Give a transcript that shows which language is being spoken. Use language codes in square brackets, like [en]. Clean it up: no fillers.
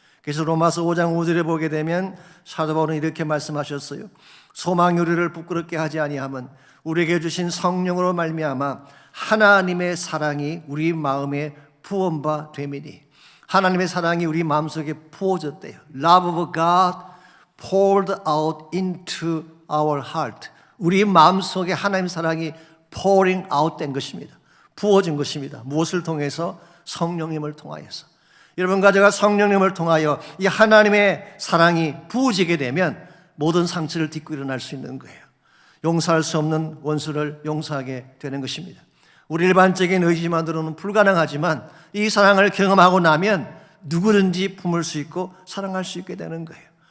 [ko] 그래서 로마서 5장 5절에 보게 되면 사도 바울은 이렇게 말씀하셨어요. 소망이 우리를 부끄럽게 하지 아니함은 우리에게 주신 성령으로 말미암아 하나님의 사랑이 우리 마음에 부어바 됨이니. 하나님의 사랑이 우리 마음속에 부어졌대요. [en] Love of God poured out into our heart. [ko] 우리 마음속에 하나님의 사랑이 [en] pouring out [ko] 된 것입니다. 부어진 것입니다. 무엇을 통해서? 성령님을 통하여서. 여러분과 제가 성령님을 통하여 이 하나님의 사랑이 부어지게 되면 모든 상처를 딛고 일어날 수 있는 거예요. 용서할 수 없는 원수를 용서하게 되는 것입니다. 우리 일반적인 의지만으로는 불가능하지만 이 사랑을 경험하고 나면 누구든지 품을 수 있고 사랑할 수 있게 되는 거예요.